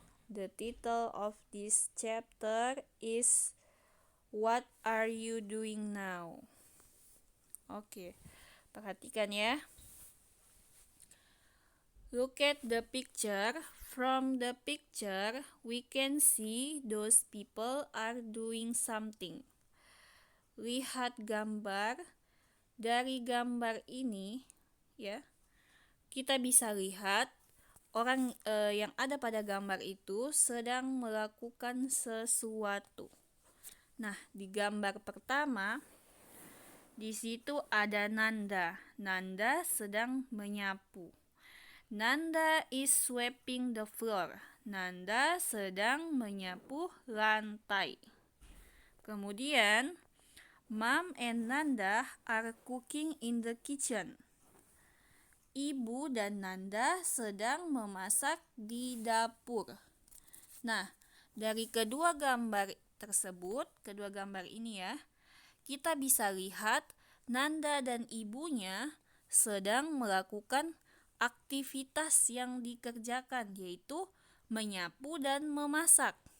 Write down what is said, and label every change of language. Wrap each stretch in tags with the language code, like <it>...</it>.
<en>The title of this chapter is What are you doing now?</en> <id>Oke, perhatikan ya.</id> <en>Look at the picture. From the picture, we can see those people are doing something.</en> <id>Lihat gambar. Dari gambar ini, ya, kita bisa lihat orang yang ada pada gambar itu sedang melakukan sesuatu. Nah, di gambar pertama, di situ ada Nanda. Nanda sedang menyapu.</id> <en>Nanda is sweeping the floor.</en> <id>Nanda sedang menyapu lantai.</id> <en>Kemudian, Mom and Nanda are cooking in the kitchen.</en> <id>Ibu dan Nanda sedang memasak di dapur. Nah, dari kedua gambar tersebut, kedua gambar ini ya, kita bisa lihat Nanda dan ibunya sedang melakukan aktivitas yang dikerjakan, yaitu menyapu dan memasak.</id>